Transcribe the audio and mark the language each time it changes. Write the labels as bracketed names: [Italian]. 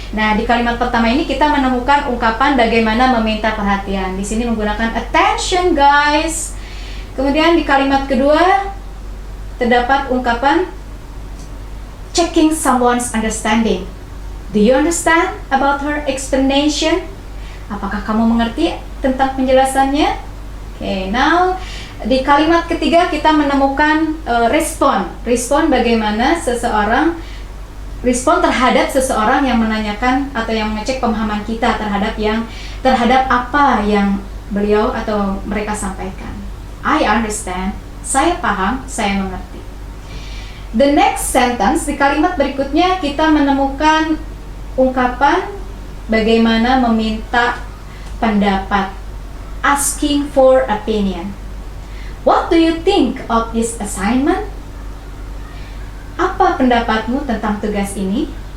[Indonesian] Nah, di kalimat pertama ini kita menemukan ungkapan bagaimana meminta perhatian. Di sini menggunakan [English] attention guys. [Indonesian] Kemudian di kalimat kedua terdapat ungkapan [English] checking someone's understanding. Do you understand about her explanation? [Indonesian] Apakah kamu mengerti tentang penjelasannya? Okay, now di kalimat ketiga kita menemukan respon. Respon bagaimana respon terhadap seseorang yang menanyakan atau yang mengecek pemahaman kita terhadap apa yang beliau atau mereka sampaikan. [English] I understand. [Indonesian] Saya paham, saya mengerti. [English] The next sentence, [Indonesian] di kalimat berikutnya kita menemukan ungkapan bagaimana meminta pendapat. [English] Asking for opinion. What do you think of this assignment? [Indonesian] Apa pendapatmu tentang tugas ini?